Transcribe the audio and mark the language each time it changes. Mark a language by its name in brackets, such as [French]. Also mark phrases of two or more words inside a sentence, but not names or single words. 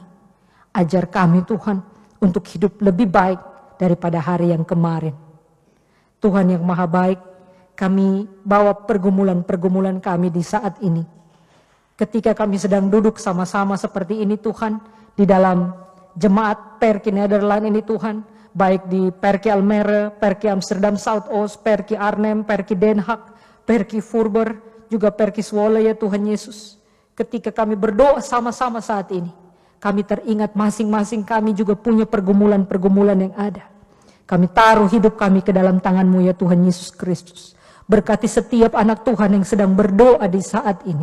[Indonesian] Ajar kami Tuhan, untuk hidup lebih baik daripada hari yang kemarin. Tuhan yang Maha Baik, kami bawa pergumulan-pergumulan kami di saat ini. Ketika kami sedang duduk sama-sama seperti ini Tuhan, di dalam jemaat Perki Nederland ini Tuhan, baik di Perki Almere, Perki Amsterdam Zuidoost, Perki Arnhem, Perki Den Haag, Perki Voorburg, juga Perki Zwolle ya Tuhan Yesus. Ketika kami berdoa sama-sama saat ini, kami teringat masing-masing kami juga punya pergumulan-pergumulan yang ada. Kami taruh hidup kami ke dalam tangan-Mu ya Tuhan Yesus Kristus. Berkati setiap anak Tuhan yang sedang berdoa di saat ini.